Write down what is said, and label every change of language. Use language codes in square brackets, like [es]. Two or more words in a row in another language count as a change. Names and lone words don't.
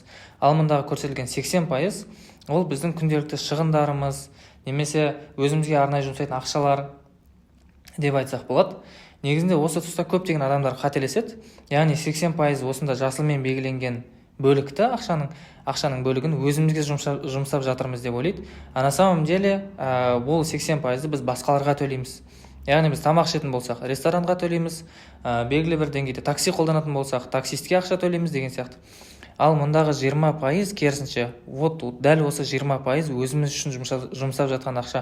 [kk] Ал мұндағы көрсетілген 80% ол біздің күнделікті шығындарымыз, немесе өзімізге арнай жұмсайтын ақшалар деп айтсақ болады. Негізінде осы тұста көптеген адамдар қателеседі. Яғни 80% осында жасылмен белгіленген бөлікті, ақшаның бөлігін өзімізге жұмсап жатырмыз деп ойлайды. [ru] А на самом деле [kk] бұл 80%-ды біз басқаларға төлейміз. Яғни біз тамақ ішетін болсақ, ресторанға төлейміз, белгілі бір деңгейде такси қолданатын болсақ, таксистке ақша төлейміз деген сияқты. Ал мұндағы 20% керісінше, дәл осы 20% өзіміз үшін жұмсап жатқан ақша.